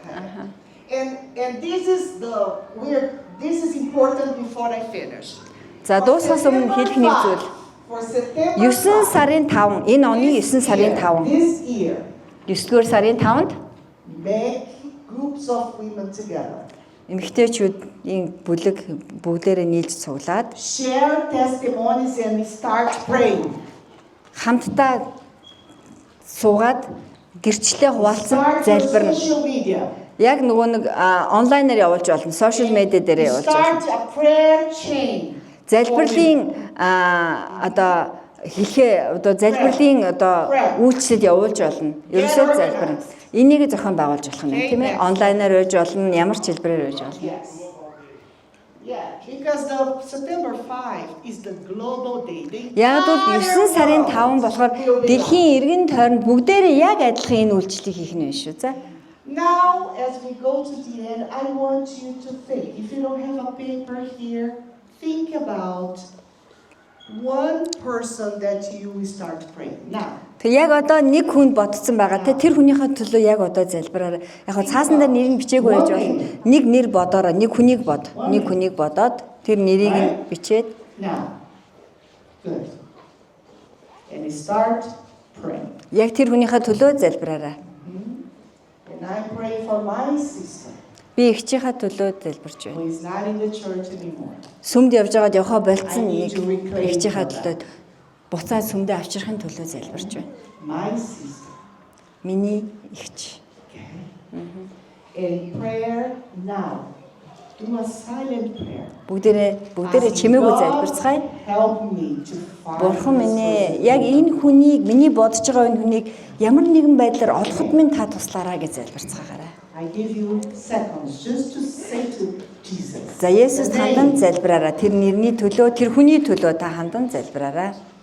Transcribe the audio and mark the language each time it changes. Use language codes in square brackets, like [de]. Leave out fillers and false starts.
[en] And this is this is important before I finish. [mn] За дуусахаас өмнө хэлэх нэг зүйл. [en] For September [mn] 9 сарын 5 энэ оны 9 сарын 5 [en] this year, [mn] 9-р сарын 5-нд [en] make groups of women together. [mn] эмэгтэйчүүдийн бүлэг бүгдээрээ нийлж цуглаад [en] Share testimonies and start praying. [mn] хамтдаа суугаад гэрчлээ хуваалцсан [en] Start [mn] залбирна. [en] on social media. [mn] Яг нөгөө нэг онлайнаар явуулж болно, сошиал медиа дээр явуулж болно. [en] Start a prayer chain. [mn] Залбирлын одоо хэлхээ одоо залбирлын одоо үйлчлэл явуулж болно. Ерөөсөө залбирна. Энийг зохион байгуулж болох юм тийм ээ. Онлайнаар байж болно, ямар ч хэлбэрээр байж болно. [en] Yes. Yeah, because the September 5 is the global day. The [mn] Яг бол 9 сарын 5 болохоор дэлхийн иргэн тойронд бүгдээрээ яг адилхан энэ үйлчлэлийг хийх нь шүү. За. [en] Now, as we go to the end, I want you to think. If you don't have a paper here, think about one person that you will start praying. Now, [mn] Тэг яг одоо нэг хүнд ботцсон байгаа те тэр хүнийхээ төлөө яг одоо залбираарай. Яг хаа цаасан дээр нэр нь бичээгүй байж болно. Нэг нэр бодоорой, нэг хүнийг бод. Нэг хүнийг бодоод тэр нэрийг нь бичээд [en] now, good. And start praying. [mn] яг тэр хүнийхээ төлөө залбираарай. [en] And I pray for my sister [mn] Би эгчийнхээ төлөө залбирч байна. [en] who is not in the church anymore. [mn] Сүмд явж байгаад явахаа болцсон нэг эгчийнхээ төлөө буцаад сүмдээ авчрахын төлөө залбирч байна. [en] My sister. [mn] Миний эгч. [en] In prayer now. Do a silent prayer. [mn] Бүгдээрээ чимээгүй залбирцгаая. [en] Help me to find [mn] Бурхан [en] this [mn] минь [en] person. [mn] яг энэ хүнийг миний бодож байгаа энэ хүнийг ямар нэгэн байдлаар олоход минь та туслаарай гэж залбирцгаагаарай. [en] I give you seconds just to say to Jesus. [mn] За Есүс хандан залбираарай. Тэр нэрний төлөө, тэр хүний төлөө та хандан залбираарай.